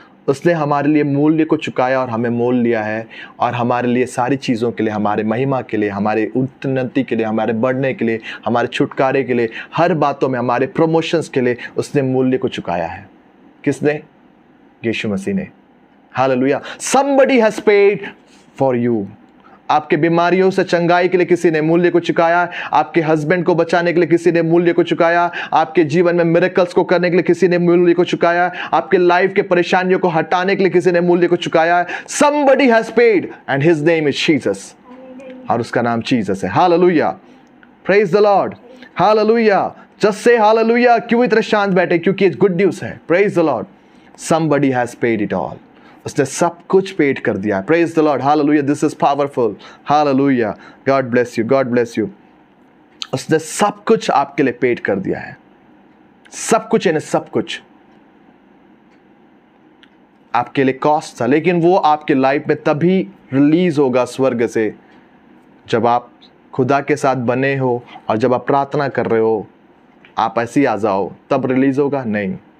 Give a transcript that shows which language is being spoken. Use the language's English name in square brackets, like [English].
[Hindi] उसने हमारे लिए मूल्य को चुकाया और हमें मोल लिया है, और हमारे लिए सारी चीज़ों के लिए, हमारे महिमा के लिए, हमारे उन्नति के लिए, हमारे बढ़ने के लिए, हमारे छुटकारे के लिए, हर बातों में हमारे प्रमोशंस के लिए उसने मूल्य को चुकाया है। किसने? यीशु मसीह ने। Hallelujah. [English] somebody has paid for you। [Hindi] आपके बीमारियों से चंगाई के लिए किसी ने मूल्य को चुकाया। आपके हस्बैंड को बचाने के लिए किसी ने मूल्य को चुकाया। आपके जीवन में मिरेकल्स को करने के लिए किसी ने मूल्य को चुकाया। आपके लाइफ के परेशानियों को हटाने के लिए किसी ने मूल्य को चुकाया। [English] somebody has paid and his name is Jesus। [Hindi] और उसका नाम जीसस है। Hallelujah. [English] Praise the Lord. [Hindi] Hallelujah. [English] just say [Hindi] hallelujah. क्यों इतने शांत बैठे? क्योंकि [English] good news [Hindi] है। [English] Praise the Lord. somebody has paid it all। [Hindi] उसने सब कुछ पेड कर दिया। [English] Praise the Lord. [Hindi] Hallelujah. [English] This is powerful. [Hindi] Hallelujah. [English] God bless you, god bless you. [Hindi] उसने सब कुछ आपके लिए पेड कर दिया है। सब कुछ, यानी सब कुछ आपके लिए कॉस्ट था, लेकिन वो आपके लाइफ में तभी रिलीज होगा स्वर्ग से जब आप खुदा के साथ बने हो, और जब आप प्रार्थना कर रहे हो, आप ऐसे ही आ जाओ, तब रिलीज होगा नहीं।